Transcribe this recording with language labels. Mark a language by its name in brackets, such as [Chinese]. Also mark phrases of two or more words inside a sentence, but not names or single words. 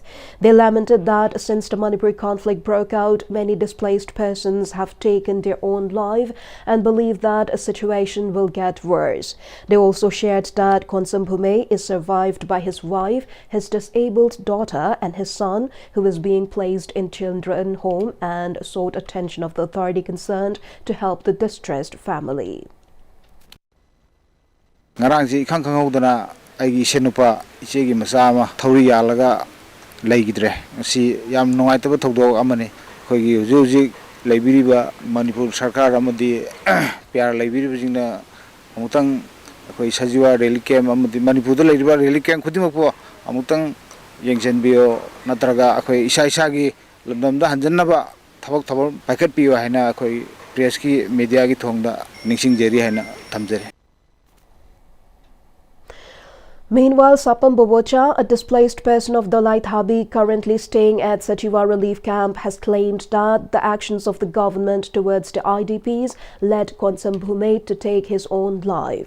[English] They lamented that since the Manipur conflict broke out, many displaced persons have taken their own life and believe that a situation will get worse. They also shared that Konsam Bhume is survived by his wife, his disabled daughter and his son, who is being placed in children's home, and sought attention of the authority concerned to help the distressed family. [Manipuri] Ngarangsi khang khangudana aigi senupa ichegi masama thauri yalaga leigidre si yam nungaitaba thogdok amani khoigi huji leibiriba Manipur sarkar amadi pyar leibiriba jingna amutang khoi sajiwa [English] rally camp [Manipuri] amadi Manipur da leiriba [English] rally camp [Manipuri] khudimako amutang yengsenbio natraga khoi isa gi lamdamda hanjannaba thabak packet piwa haina khoi press ki media gi thongda ningsing jeri haina thamjare. [English] Meanwhile, Sapam Bobocha, a displaced person of Dalai Thabi currently staying at Sachiwa relief camp, has claimed that the actions of the government towards the IDPs led Konsam Bhume to take his own life.